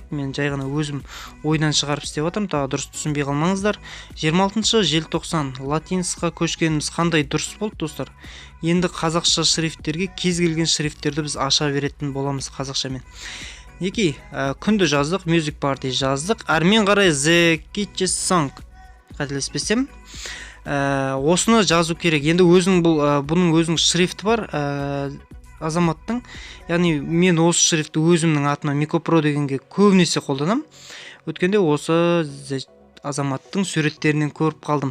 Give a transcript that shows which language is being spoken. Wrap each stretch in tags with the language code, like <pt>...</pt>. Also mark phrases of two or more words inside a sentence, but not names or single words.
<kk>Мен жай ғана өзім ойдан шығарып істеп жатырмын, тағы дұрыс түсінбей қалмаңыздар. 26 желтоқсан латинсқа көшкеніміз қандай дұрыс болды достар. Енді қазақша шрифттерге кез келген шрифттерді біз аша беретін боламыз қазақшамен. Неке, күнді жаздық,</kk> <en>music party жаздық.</en> <kk>Әрмен қарай</kk> <en>the kitchen song</en> <kk>қателеспесем, осыны жазу керек. Енді бұның өзінің шрифті бар, азаматтың. Яғни мен осы шрифті өзімнің атыма Micropro дегенге көбінесе қолданам. Өткенде осы азаматтың суреттерінен көріп қалдым.</kk>